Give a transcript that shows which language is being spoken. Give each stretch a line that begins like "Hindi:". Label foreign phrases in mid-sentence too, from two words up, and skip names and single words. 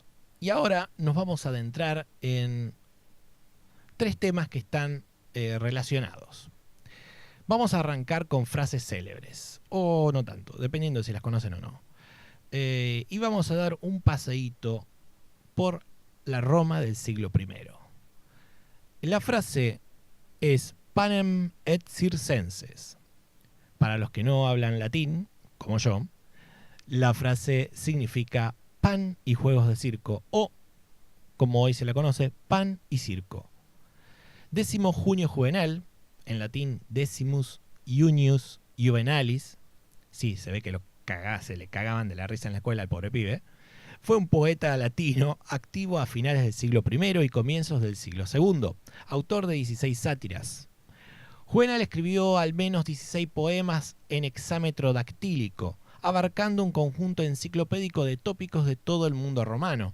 Spanish: Y ahora nos vamos a adentrar en 3 temas que están relacionados. Vamos a arrancar con frases célebres, o no tanto, dependiendo de si las conocen o no. Y vamos a dar un paseíto por la Roma del siglo I. La frase es
Latin: panem et circenses.
Spanish: Para los que no hablan latín, como yo, la frase significa pan y juegos de circo, o, como hoy se la conoce, pan y circo. 10 junio juvenal, en latín decimus junius juvenalis, sí, se ve que se le cagaban de la risa en la escuela al pobre pibe, fue un poeta latino activo a finales del siglo I y comienzos del siglo II, autor de 16 sátiras. Juvenal escribió al menos 16 poemas en hexámetro dactílico, abarcando un conjunto enciclopédico de tópicos de todo el mundo romano.